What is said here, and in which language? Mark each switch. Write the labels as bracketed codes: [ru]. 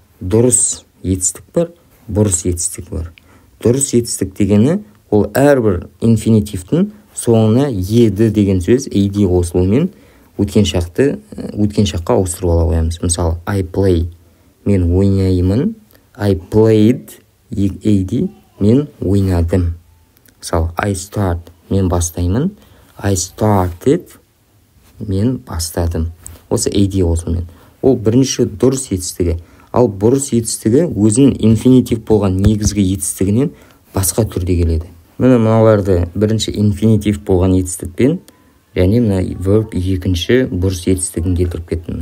[kk] Дұрыс етістік бар, бұрыс етістік бар. Дұрыс етістік дегені ол әрбір инфинитивтің соңына еді деген сөз ed қосылуымен өткен шаққа ауыстырып ала қоямыз. Мысалы, [en] I play, [kk] мен ойнаймын. [en] I played, [kk] ed, мен ойнадым. Мысалы, [en] I start, [kk] мен бастаймын. [en] I started, [kk] мен бастадым. Осы ed қосылуымен. Ол бірінші дұрыс етістігі. Ал бұрыс етістігі өзінің инфинитив болған негізгі етістігінен басқа түрде келеді. Міне мыналарды бірінші инфинитив болған етістікпен және мына verb екінші бұрыс етістігін келтіріп кеттім.